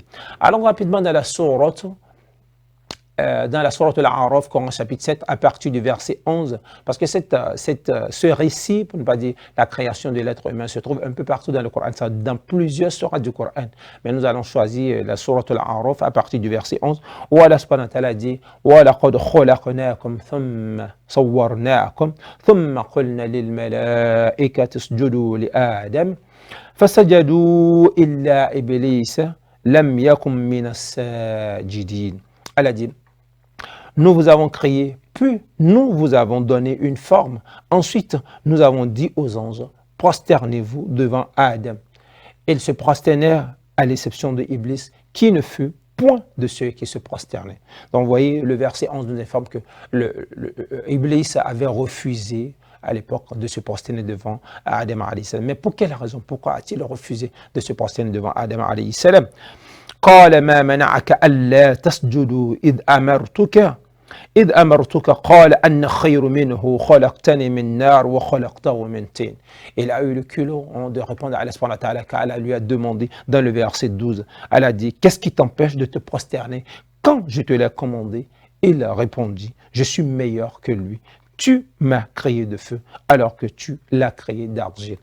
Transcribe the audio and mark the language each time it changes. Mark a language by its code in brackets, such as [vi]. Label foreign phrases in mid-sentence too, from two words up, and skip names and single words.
[fr] Alors rapidement dans la sourate Al-A'raf, Coran chapitre 7, à partir du verset 11, parce que ce récit, pour ne pas dire la création de l'être humain, se trouve un peu partout dans le Coran, dans plusieurs sourates du Coran. Mais nous allons choisir la sourate Al-A'raf à partir du verset 11, où Allah [ar] سبحانه وتعالى [fr] dit « [ar] ولقد خلقناكم ثم صورناكم ثم قلنا للملائكة اسجدوا لآدم فسجدوا إلا إبليس لم يكن من الساجدين [fr] » Allah dit nous vous avons créé, puis nous vous avons donné une forme. Ensuite, nous avons dit aux anges, prosternez-vous devant Adam. Ils se prosternèrent à l'exception de Iblis, qui ne fut point de ceux qui se prosternaient. Donc, vous voyez, le verset 11 nous informe que Iblis avait refusé à l'époque de se prosterner devant Adam [ar] عليه السلام. [fr] Mais pour quelle raison? Pourquoi a-t-il refusé de se prosterner devant Adam [ar] عليه السلام? قال ما منعك ألا تسجدوا إذ أمرتك قال أن خير منه خلقتني من نار وخلقته من طين. [fr] Il a eu le culot de répondre à Allah [ar] سبحانه وتعالى [fr] car Allah lui a demandé dans le verset 12. Elle a dit, qu'est-ce qui t'empêche de te prosterner quand je te l'ai commandé? Il répondit, je suis meilleur que lui. Tu m'as créé de feu alors que tu l'as créé d'argile.